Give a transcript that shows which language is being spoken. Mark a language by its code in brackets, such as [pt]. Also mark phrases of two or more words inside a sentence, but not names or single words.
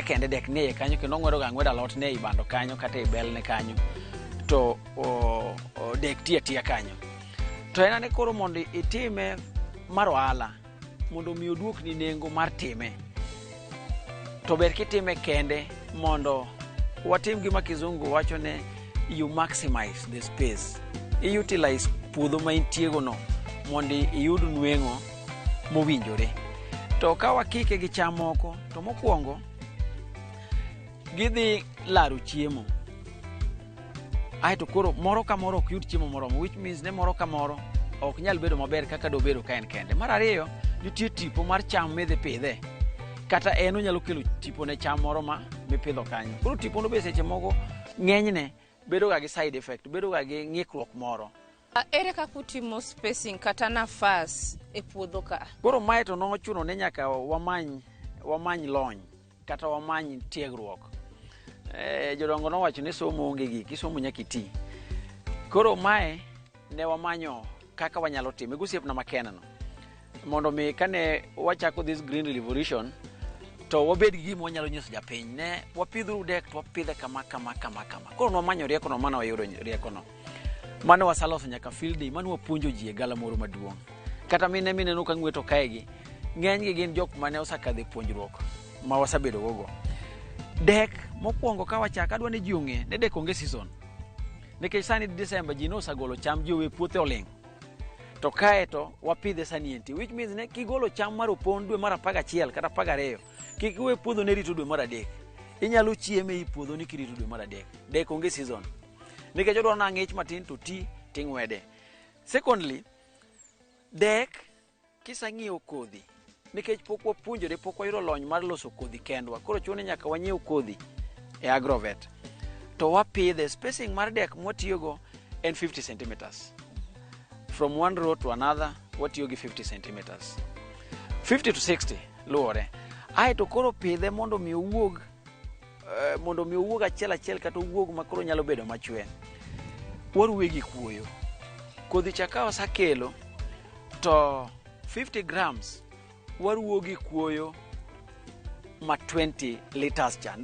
[luo] kende dek nie kanyo kendo ng'wedo ga ng'wedo alot ne i bando kanyo kata i bel ne kanyo to dek tie kanyo to en ane koro mondo itime mar ohala mondo mi oduokni nengo mar time to ber kitime kende mondo watim gima kizungu wacho ne [en] you maximize the space, [luo] i utilize puodho ma intiego no mondo iyud nweng'o mowinjore. To ka wakike gi cham moko to mokwongo gidhi laro chiemo, aeto koro moro ka moro ok yud chiemo moromo, which means ne moro ka moro ok nyal bedo maber kaka dobedo ka en kende. Mar ariyo, nitie tipo mar cham midhi pidhe, kata en onyalo kelo tipo ne cham moro ma mipidho kanyo. Koro tipo no be seche moko ng'enyne bedo ga gi [en] side effect, [luo] bedo ga gi ng'ikruok moro. Ere kaka utimo spacing kata nafas e puodho ka? Koro mae to nochuno ne nyaka wamany lony kata wamany tiegruok. Jodongo nowacho ni somo onge giki, somo nyaka iti. Koro mae ne wamanyo kaka wanyalo time gosiepna makena no, mondo mi kane wachako [en] this green revolution [luo] to wabed gi gima wanyalo nyiso japiny. Ne wapidhuru dek to wapidhe kama. Koro nwamanyo rieko no, mana wayudo rieko no. Mane wasaloso nyaka [en] field day, [luo] mane wapuonjo ji e gala moro maduong'. Kata mine no ka ng'weto kaegi, ng'enygi gin jok mane osakadhe puonjruok ma wasabedo gogo. Dek mokwongo ka wachaka adwa ni ji ong'e ne dek onge season. Nikech sani December ji nosagolo cham, ji owe puothe oling'. To kae to wapidhe sani enti, [en] which means [luo] ne kigolo cham mar opon dwe mar 11 kata 12, kik iwe puodho ne rito dwe mar 3. Inyalo chieme i puodho ni kirito dwe mar 3. Dek onge season. Nikech odwa na ng'ich matin to ti ting'wede. Secondly, dek kisang'iewo kodhi, nikech pok wapuonjore, pok wayudo lony mar loso kodhi kendwa, koro chuno nyaka wanyiew kodhi e agrovet to wapidhe. Spacing mar dek mwatiyogo en 50 centimeters. [en] From one row to another [luo] watiyo gi [en] 50 centimeters, 50 to 60 luore. [luo] Aeto koro pidhe mondo mi owuog achiel kata owuog makoro nyalo bedo machwe. Waruwe gi kuoyo. Kodhi cha ka osakelo to 50 grams waruwo gi kuoyo ma 20 liters cha.